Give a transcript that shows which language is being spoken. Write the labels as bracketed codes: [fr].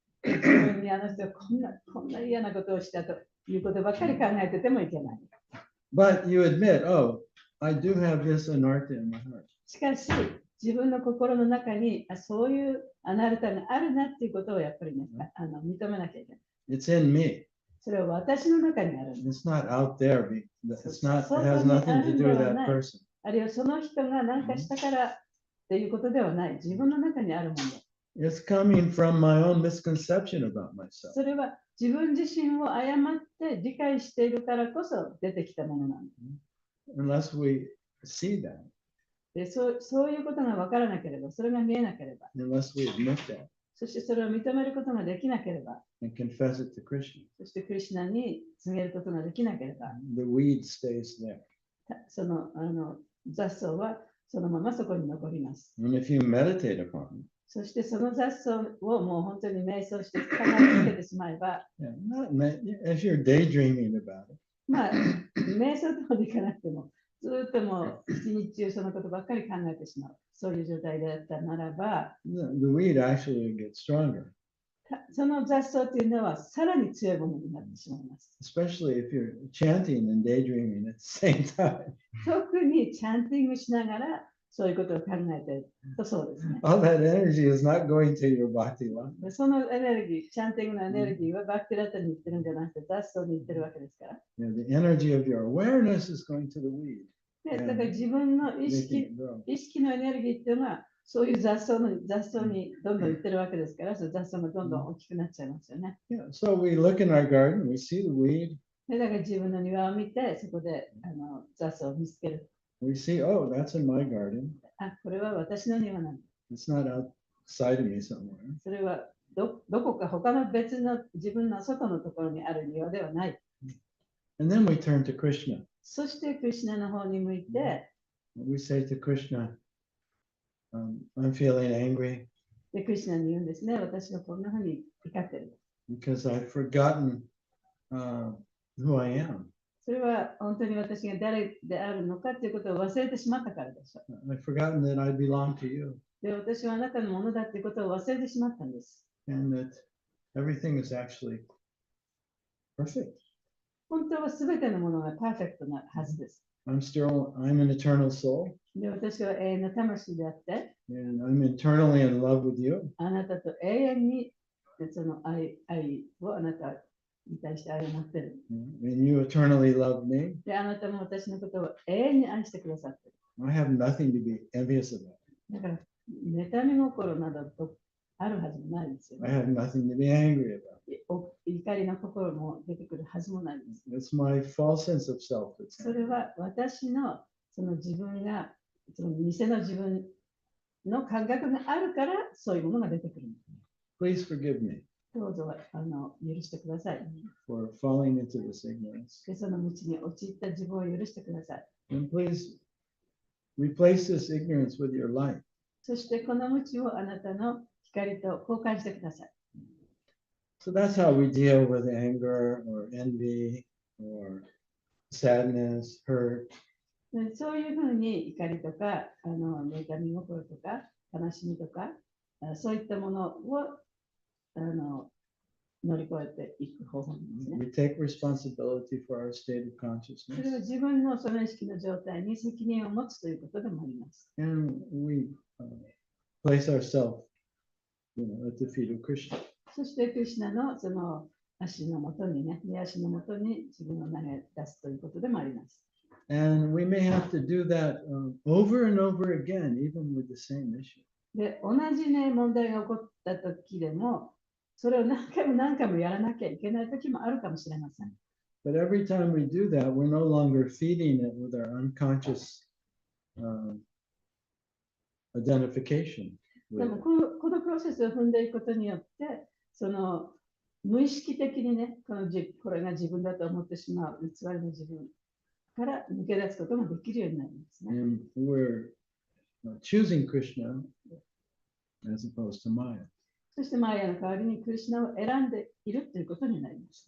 [ja] 自分にあの人はこんな嫌なことをしたということばっかり考えててもいけない。 [en] But you admit, oh, I do have this anartha in my heart. [ja] しかし、自分の心の中にそういうアナルタがあるなっていうことをやっぱりね、認めなきゃいけない。 [en] It's in me. [ja] それは私の中にあるんです。 [en] It's not out there. It has nothing to do with that person. [ja] あるいはその人が何かしたからっていうことではない。自分の中にあるもの。 [en] It's coming from my own misconception about myself. [ja] それは自分自身を誤って理解しているからこそ出てきたものなんです。 [en] Unless we see that. [ja] でそういうことが分からなければ、それが見えなければ、 [en] Unless we admit that [ja] そしてそれを認めることができなければ、 [en] and confess it to Krishna, [ja] そしてクリシュナに告げることができなければ、 [en] the weed stays there. [ja] その雑草はそのままそこに残ります。 [en] And if you meditate upon it, [ja] そしてその雑草をもう本当に瞑想して考え続けてしまえば、 [en] if you're daydreaming about it, [ja] まあ、瞑想とまでいかなくても、ずっともう一日中そのことばっかり考えてしまう。そういう状態であったならば、 [en] the weed actually gets stronger. [ja] その雑草というのはさらに強いものになってしまいます。 [en] especially if you're chanting and daydreaming at the same time. [ja] 特にチャンティングしながらそういうことを考えているとそうですね。 [en] All that energy is not going to your bhakti life. [ja] でそのエネルギー、チャンティングのエネルギーはバックラタに行ってるんじゃなくて雑草に行ってるわけですから。 [en] You know, the energy of your awareness is going to the weed, [ja] でだから自分の意 [en] making [ja] 識 [en] it grow. [ja] 意識のエネルギーっていうのはそういう雑草にどんどん行ってるわけですから、その雑草がどんどん大きくなっちゃいますよね。 [en] Yeah, so we look in our garden, we see the weed, [ja] でだから自分の庭を見て、そこで雑草を見つける。 [en] we see, oh, that's in my garden. [ja] あ、これは私の庭なんだ。 [en] It's not outside of me somewhere. [ja] それはどこか他の別の自分の外のところにある庭ではない。 [en] And then we turn to Krishna. [ja] そしてクリシュナの方に向いて、 [en] We say to Krishna, I'm feeling angry [ja] でクリシュナに言うんですね。私はこんなふうに怒ってる。 [en] because I've forgotten who I am. [ja] それは本当に私が誰であるのかということを忘れてしまったからでしょう。 [en] I've forgotten that I belong to you [ja] で、私はあなたのものだということを忘れてしまったんです。 [en] and that everything is actually perfect. [ja] 本当はすべてのものがパーフェクトなはずです。 [en] I'm an eternal soul [ja] で、私は永遠の魂であって、 [en] and I'm eternally in love with you. [ja] あなたと永遠にその愛をあなたに対して愛を持っている。 [en] And you eternally love me. [ja] で、あなたも私のことを永遠に愛してくださっている。 [en] I have nothing to be envious about. [ja] だから、妬み心などとあるはずもないですよ [en] I [ja] ね。 [en] have nothing to be angry about. [ja] 怒りの心も出てくるはずもないです。 [en] It's my false sense of self that's [ja] それは私のその自分が、その偽の自分の感覚があるから、そういうものが出てくる。 [en] Please forgive me [ja] どうぞ許してください。 [en] for falling into this ignorance. [ja] で、その道に陥った自分を許してください。 [en] And please replace this ignorance with your light. [ja] そしてこの道をあなたの光と交換してください。 [en] So that's how we deal with anger or envy or sadness, hurt. [ja] でそういうふうに怒りとか、妬み心とか、悲しみとか、そういったものを乗り越えていく方法ですね。 [en] We take responsibility for our state of [ja] それは [en] consciousness. [ja] 自分のその意識の状態に責任を持つということでもあります。 [en] And we place ourselves at the feet of Krishna. [ja] そしてクリシュナのその足のもとにね、右足のもとに自分を投げ出すということでもあります。 [en] And we may have to do that over and over again, even with the same issue. [ja] で、同じね、問題が起こった時でも、それを何回も何回もやらなきゃいけない時もあるかもしれません。 [en] But every time we do that, we're no longer feeding it with our unconscious identification. [ja] で [en] with [ja] も [en] it. [ja] このプロセスを踏んでいくことによって、その無意識的にね、これが自分だと思ってしまう偽りの自分から抜け出すこともできるようになりますね。 [en] And we're choosing Krishna as opposed to Maya. [ja] そしてマーヤの代わりにクリシュナを選んでいるということになります。